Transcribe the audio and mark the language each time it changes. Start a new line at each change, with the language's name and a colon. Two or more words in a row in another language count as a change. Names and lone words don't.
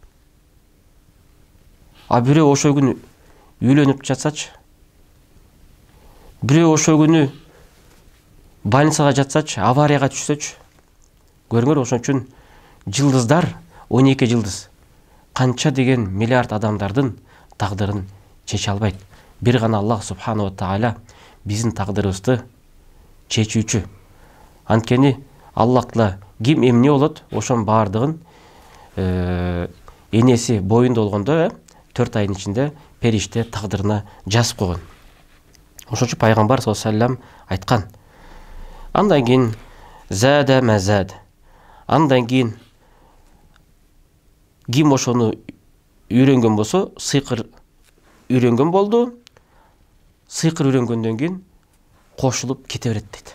Kyrgyz: А бирөө ошол күнү үйлөнүп жатсачы, бирөө ошол күнү больницага жатсачы, аварияга түшсөчү. Көрүңөр, ошон үчүн жылдыздар 12 жылдыз канча деген миллиард адамдардын тагдырын чече албайт. Бир гана Аллах
Arabic: سبحانه وتعالى
Kyrgyz: биздин тагдырыбызды чечүүчү. Анткени Аллахла ким эмне болот, ошонун баардыгын энеси боюнда болгондо 4 айдын ичинде периште тагдырына жазып койгон. Ошон үчүн пайгамбар
Arabic: صلى الله عليه وسلم
Kyrgyz: айткан. Андан кийин
Arabic: زاد ما زاد.
Kyrgyz: Андан кийин ким ошону үйрөнгөн болсо, сыйкыр үйрөнгөн болду. Сыйкыр үйрөнгөндөн кийин кошулуп кете берет дейт.